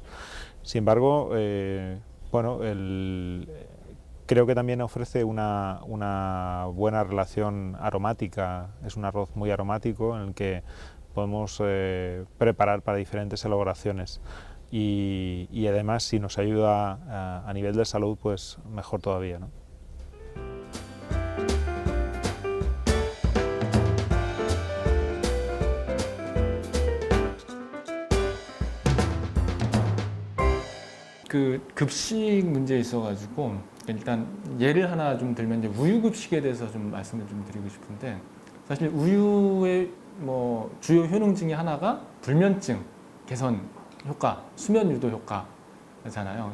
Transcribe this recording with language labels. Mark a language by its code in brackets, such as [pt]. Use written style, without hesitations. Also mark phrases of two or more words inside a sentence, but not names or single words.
[es] Sin embargo, creo que también ofrece una buena relación aromática. Es un arroz muy aromático en el que podemos preparar para diferentes elaboraciones y además si nos ayuda a nivel de salud, pues mejor todavía, ¿no? [ko] 그 급식 문제에 있어가지고 일단 예를 하나 좀 들면 이제 우유 급식에 대해서 좀 말씀을 좀 드리고 싶은데 사실 우유의 뭐 주요 효능 중에 하나가 불면증 개선 효과, 수면 유도 효과잖아요.